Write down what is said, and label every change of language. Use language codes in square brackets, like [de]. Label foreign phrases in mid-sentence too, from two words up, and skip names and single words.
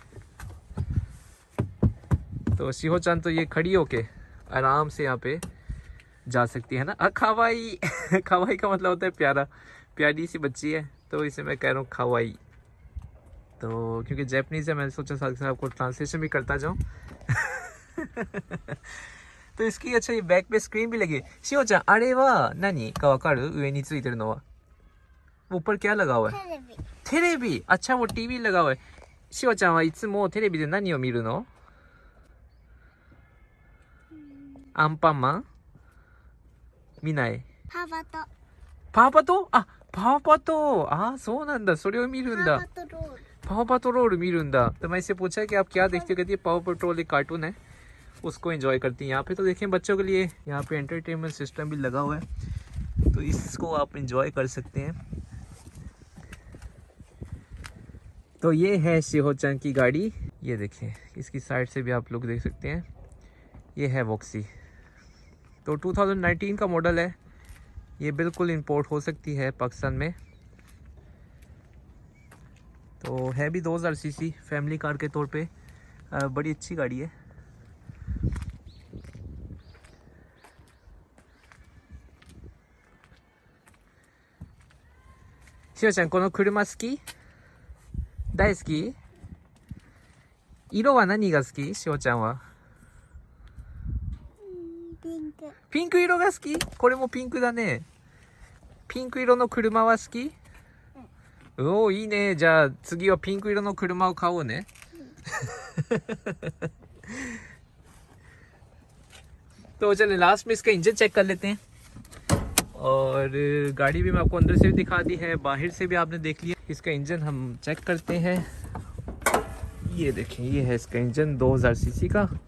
[hi] तो शिहो चांग तो ये खड़ी होके आराम से यहाँ पे जा सकती है ना। [ja] かわいい かわいい [hi] का मतलब होता है प्यारा, प्यारी सी बच्ची है, तो इसे मैं कह रहा हूँ खावाई। तो क्योंकि जैपनीज़ है मैंने सोचा साथ साथ आपको ट्रांसलेशन भी करता जाऊँ। तो इसकी अच्छा ये बैक पे स्क्रीन भी लगी है। [ja] शिहो ちゃんあれは何かわかる? 上についてるのは [hi] वो ऊपर क्या लगा हुआ है? [ja] टेलेबी। [hi] अच्छा वो टीवी लगा हुआ है। [ja] शिहो ちゃんはいつもテレビで何を見るの? アンパンマン見ない。パパとパワーパト? あ、パワーパト。あ、そうなんだ。それを見るんだ。パトロール [hi] पावर पेट्रोल मिल रहा। तो मैं इससे पूछा कि आप क्या देखते हो, कहती है पावर पेट्रोल एक कार्टून है, उसको एंजॉय करती हैं यहाँ पे। तो देखें बच्चों के लिए यहाँ पे [en] entertainment system [hi] भी लगा हुआ है, तो इसको आप एंजॉय कर सकते हैं। तो ये है शिहो-chan की गाड़ी। ये देखिए, इसकी साइड से भी आप लोग देख सकते हैं। ये है वॉक्सी। तो 2019 का मॉडल है। ये बिल्कुल इंपोर्ट हो सकती है पाकिस्तान में। तो है भी 2000 सीसी [en] family car [hi] के तौर पे बड़ी अच्छी गाड़ी है। [ja] शिहो-chan この車好き？大好き？色は何が好き？शिहो-chanは。ピンク。ピンク色が好き？これもピンクだね。ピンク色の車は好き？おお、いいね。じゃあ次はピンク色の車を買おうね。 [hi] तो चलिए लास्ट में इसका इंजन चेक कर लेते हैं। और गाड़ी भी मैं आपको अंदर से भी दिखा दी है, बाहर से भी आपने देख लिया। इसका इंजन हम चेक करते हैं। ये देखें, ये है इसका इंजन 2000 सीसी का।